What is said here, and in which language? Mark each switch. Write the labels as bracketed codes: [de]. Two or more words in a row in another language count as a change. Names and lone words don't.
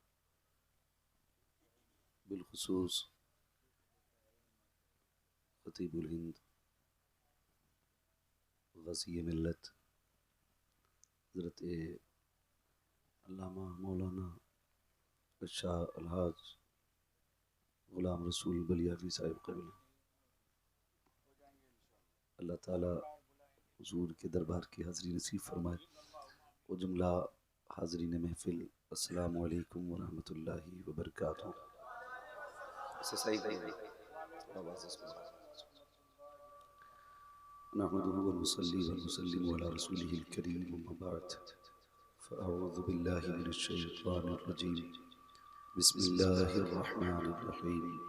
[ur] بالخصوص خطیب الہند غازی ملت حضرت علامہ مولانا شاہ الحاج غلام رسول بلیاوی صاحب قبلہ، اللہ تعالیٰ حضور کے دربار کی حاضری نصیب فرمائے. وہ جملہ حاضرین محفل, [ar] السلام عليكم ورحمة الله وبركاته. صحيح نحمده ونصلي ونسلم على رسوله الكريم، أما بعد، فأعوذ بالله من الشيطان الرجيم، بسم الله الرحمن الرحيم.